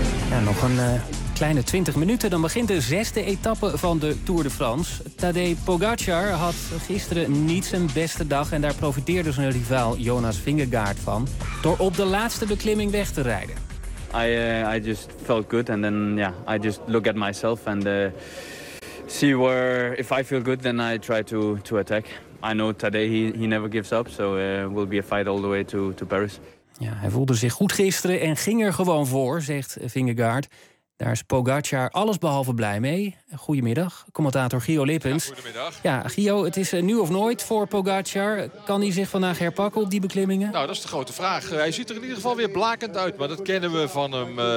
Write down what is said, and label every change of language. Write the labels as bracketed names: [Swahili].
[Dutch] Ja, nog een kleine 20 minuten, dan begint de 6e etappe van de Tour de France. Tadej Pogacar had gisteren niet zijn beste dag en daar profiteerde zijn rivaal Jonas Vingegaard van door op de laatste beklimming weg te rijden. [English] I just felt good and then yeah, I just look at myself and see where if I feel good then I try to attack. I know Tadej he never gives up, so will be a fight all the way to Paris. [Dutch] Ja, hij voelde zich goed gisteren en ging er gewoon voor, zegt Vingegaard. Daar is Pogacar allesbehalve blij mee. Goedemiddag, commentator Gio Lippens. Ja, goedemiddag. Ja, Gio, het is nu of nooit voor Pogacar. Kan hij zich vandaag herpakken op die beklimmingen? Nou, dat is de grote vraag. Hij ziet er in ieder geval weer blakend uit. Maar dat kennen we van hem.